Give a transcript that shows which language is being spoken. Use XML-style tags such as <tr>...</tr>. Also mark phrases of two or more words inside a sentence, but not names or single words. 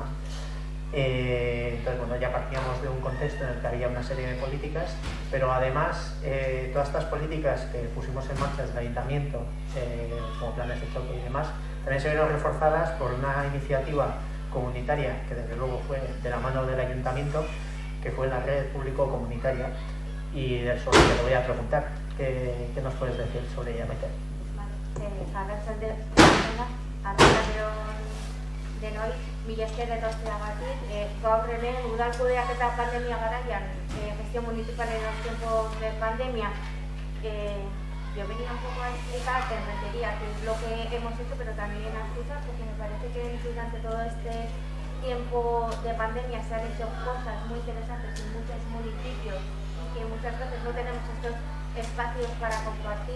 <es>Entonces, bueno, ya partíamos de un contexto en el que había una serie de políticas, pero además todas estas políticas que pusimos en marcha desde el ayuntamiento, como planes de choque y demás, también se vieron reforzadas por una iniciativa comunitaria que desde luego fue de la mano del ayuntamiento, que fue la red público-comunitaria, y de eso te lo voy a preguntar. ¿Qué nos puedes decir sobre ella, Maite?</es> <eu>Denoi, mila esker etortzeagatik. Gaur hemen udal kudeaketa pandemia garaian,</eu> <es>gestión municipal en los tiempos de pandemia, yo venía un poco a explicar en Rentería qué es lo que hemos hecho, pero también a explicar, porque me parece que durante todo este tiempo de pandemia se han hecho cosas muy interesantes en muchos municipios y que muchas veces no tenemos estos espacios para compartir.</es>